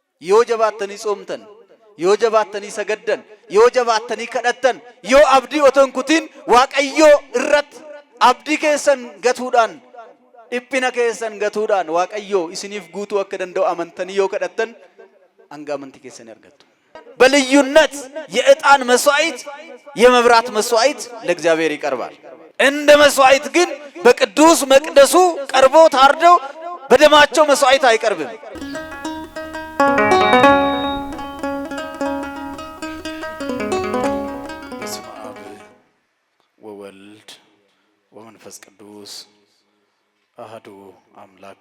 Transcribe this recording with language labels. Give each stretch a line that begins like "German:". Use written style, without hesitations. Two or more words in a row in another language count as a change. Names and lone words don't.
Oromo: yoo jabaattanii soomtan, yoo jabaattanii sagaddan, yoo jabaattanii kadhattan, yoo abdii oton kutiin Waaqayyoo irratti abdii keessan gatuudhaan, dhiphina keessan gatuudhaan Waaqayyoo isiniif guutuu akka danda'u amantanii yoo kadhattan hanga amantii keessan argattu።
Amharic: በልዩነት የዕጣን መስዋዕት የመብራት መስዋዕት ለእግዚአብሔር ይቀርባል። እንደ መስዋዕት ግን በቅዱስ መቅደሱ ቀርቦ ታርደው በደማቸው መስዋዕት አይቀርብም።
Geez: በስመ አብ ወወልድ ወመንፈስ ቅዱስ አሐዱ አምላክ